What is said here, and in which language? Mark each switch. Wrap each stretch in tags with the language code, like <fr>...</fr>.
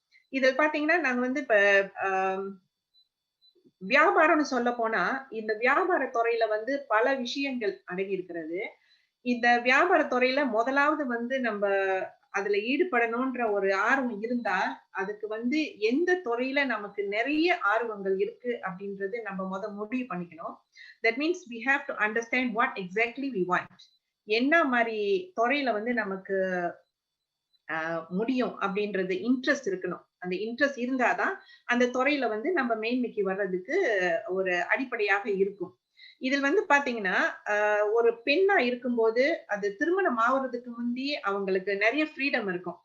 <ta>இதில் பாத்தீங்கன்னா நாங்க இப்ப வியாபாரம்னு சொல்ல போனா இந்த வியாபார துறையில பல விஷயங்கள் அடங்கி இருக்கிறது. இந்த வியாபார துறையில முதலாவது நம்ம அதுல ஈடுபடணும்ன்ற ஒரு ஆர்வம் இருந்தா அதுக்கு எந்த துறையில நமக்கு நிறைய ஆர்வங்கள் இருக்கு அப்படின்றது நம்ம முடிவு பண்ணிக்கணும்.</ta> <en>That means we have to understand what exactly we want.</en> <ta>என்ன மாதிரி துறையில நமக்கு முடியும் அப்படின்றது இன்ட்ரெஸ்ட் இருக்கணும். அந்த இன்ட்ரெஸ்ட் இருந்தாதான் அந்த துறையில நம்ம மேன்மைக்கு வர்றதுக்கு ஒரு அடிப்படையாக இருக்கும். இதில் பாத்தீங்கன்னா ஒரு பெண்ணா இருக்கும்போது அது திருமணம் ஆகுறதுக்கு முந்தி அவங்களுக்கு நிறைய ஃப்ரீடம் இருக்கும்.</ta>